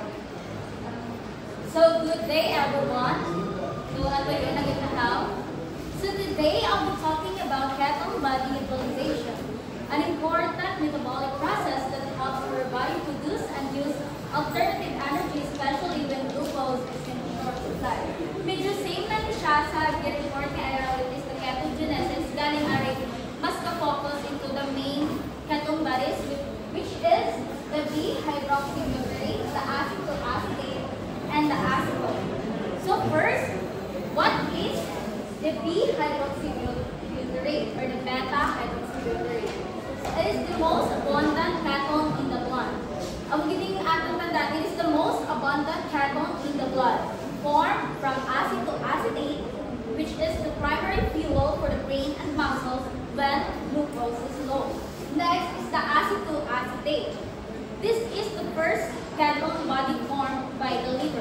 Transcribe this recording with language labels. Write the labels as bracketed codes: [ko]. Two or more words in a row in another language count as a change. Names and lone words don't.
[en] So good day everyone. So today I'll be talking about ketone body utilization, an important metabolic process that helps our body produce and use alternative energy, especially when glucose is in short supply. [tl] Medyo same lang siya sa report ni Ira, [en] which is the ketogenesis, [tl] galing aray mas ka-focus [en] into the main ketone bodies, which is the B-hydroxybutyrate, the acetoacetate, and the acetone. So first, what is the B-hydroxybutyrate or the beta-hydroxybutyrate? It is the most abundant ketone in the blood. [ceb] Ang gining atong tanda, [en] it is the most abundant ketone in the blood, formed from acetoacetate, which is the primary fuel for the brain and muscles when glucose is low. Next is the acetoacetate. This is the first ketone body formed by the liver.